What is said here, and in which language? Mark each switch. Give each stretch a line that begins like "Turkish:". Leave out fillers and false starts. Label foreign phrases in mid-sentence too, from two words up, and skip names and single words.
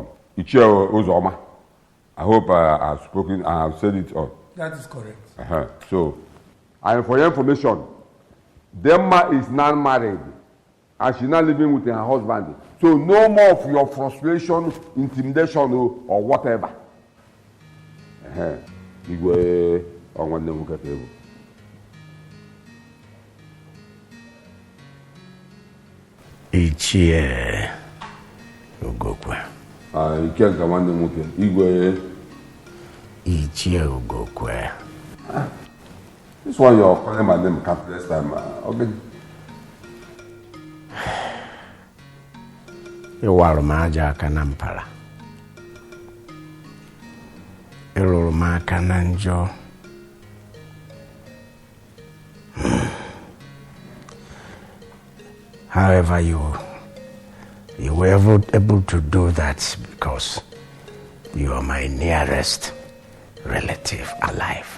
English: Ichio Uzoma, I hope I have spoken, I have said it all. That is correct. So, and for your information, Demma is not married and she's not living with her husband. So no more of your frustration, intimidation or whatever.
Igbo: Igwe onwanne m nwoke ewu. Ichie Ugokwe. Ikenga nwanne m nwoke. Igwe Ichie Ugokwe.
English: This one you're calling my name countless time. Okay.
Igbo: Ịwarụ m aja aka na mpala. Ịrụrụ m aka na njọ.
English: However, you were able to do that because you are my nearest relative alive.